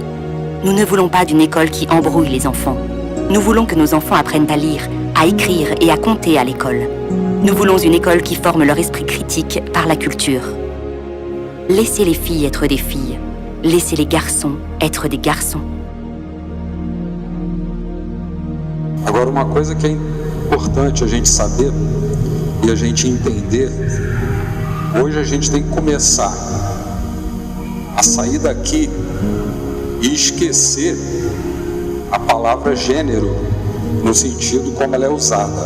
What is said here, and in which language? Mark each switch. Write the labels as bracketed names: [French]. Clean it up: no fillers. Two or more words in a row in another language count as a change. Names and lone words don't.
[French] Nous ne voulons pas d'une école qui embrouille les enfants. Nous voulons que nos enfants apprennent à lire, à écrire et à compter à l'école. Nous voulons une école qui forme leur esprit critique par la culture. Laissez les filles être des filles. Laissez les garçons être des garçons. [Portuguese] Agora, uma coisa que é importante a gente saber e a gente entender, hoje a gente tem que começar a sair daqui e esquecer a palavra gênero no sentido como ela é usada.